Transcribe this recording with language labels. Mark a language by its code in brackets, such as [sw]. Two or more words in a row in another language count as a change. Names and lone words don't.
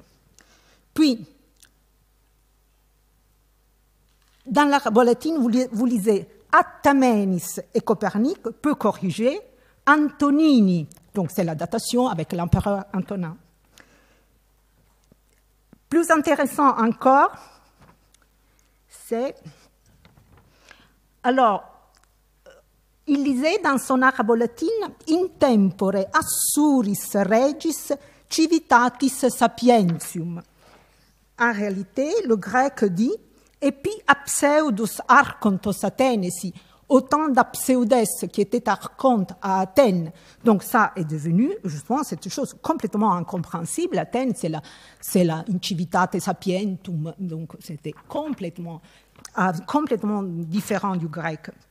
[fr] Puis, dans l'arabo-latine, vous lisez Attamenis et Copernic peut corriger Antonini. Donc, c'est la datation avec l'empereur Antonin. Plus intéressant encore, c'est... Alors, il lisait dans son arabo-latine « [la] In tempore assuris regis civitatis sapientium ». [fr] En réalité, le grec dit Et puis, [el] Ἀψεύδους ἄρχοντος Ἀθήνησι, [fr] autant d'apseudes qui étaient archontes à Athènes. Donc ça est devenu, justement, cette chose complètement incompréhensible. Athènes, c'est la [la] incivitate sapientum, [fr] donc c'était complètement différent du grec.